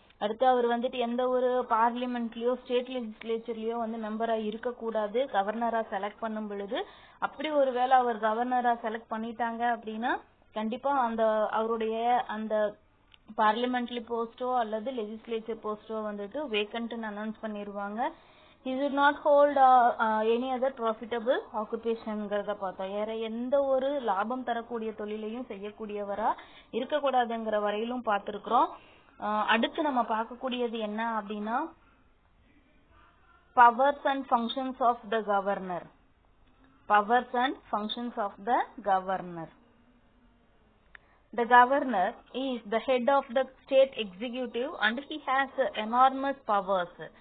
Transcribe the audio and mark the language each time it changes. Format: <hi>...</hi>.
<ta>அடுத்து அவர் எந்த ஒரு பார்லிமெண்ட்லயோ ஸ்டேட் லெஜிஸ்லேச்சர்லயோ மெம்பரா இருக்கக்கூடாது கவர்னரா செலக்ட் பண்ணும் பொழுது. அப்படி ஒருவேளை அவர் கவர்னரா செலக்ட் பண்ணிட்டாங்க அப்படின்னா கண்டிப்பா அந்த அவருடைய அந்த பார்லிமெண்ட்லி போஸ்டோ அல்லது லெஜிஸ்லேச்சர் போஸ்டோ வேக்கன்ட்னு அனௌன்ஸ் பண்ணிருவாங்க.</ta> <en>He should not hold any other profitable occupationங்கிறத</en> <ta>பார்த்தோம். வேற எந்த ஒரு லாபம் தரக்கூடிய தொழிலையும் செய்யக்கூடியவரா இருக்கக்கூடாதுங்கிற வரையிலும் பார்த்திருக்கிறோம். அடுத்து நம்ம பார்க்கக்கூடியது என்ன அப்படின்னா,</ta> <en>Powers and functions of the governor. Powers and functions of the governor. The governor is the head of the state executive and he has enormous powers.</en>